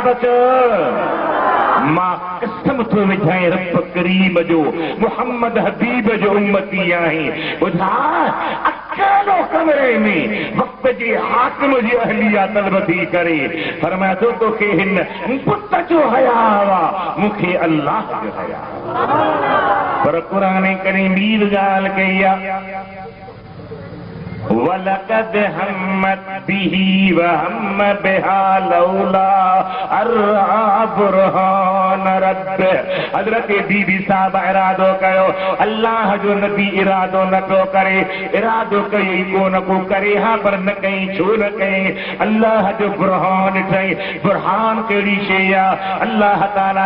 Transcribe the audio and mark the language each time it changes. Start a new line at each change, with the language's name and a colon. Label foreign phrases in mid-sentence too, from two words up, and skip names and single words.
Sindhi: तो चओ मां कसम थो विझां रब करीम जो मोहम्मद हबीब जो उम्मती आहीं ॿुधा अकेलो कमरे में वक़्त जे हाकिम जी अहलिया तलब थी करे फरमाया थो तोखे हिन पुत जो हया वा मूंखे अल्लाह जो हया पर क़ुरान करीम ॿी ॻाल्हि कई आहे
Arabic: ولقد همت به وهم بها لولا أن رأى برهان رب
Sindhi: हज़रत बीबी साहब इरादो कयो अल्लाह जो नबी इरादो न को करे इरादो कई कोन को करे हाँ पर न कई छो न कई अल्लाह जो बुरहान ठही बुरहान कहिड़ी शइ आहे अल्लाह ताला